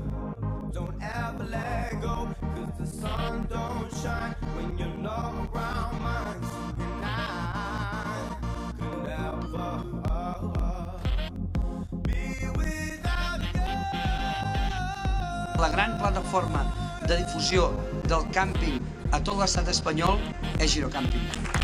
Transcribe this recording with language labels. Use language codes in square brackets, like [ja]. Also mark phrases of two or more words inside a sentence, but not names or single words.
[en] Don't ever let go, 'cause the sun don't shine when you're not around mine. And I could never be without you. [ca] La gran plataforma de difusió del càmping a tot l'estat espanyol és Girocamping.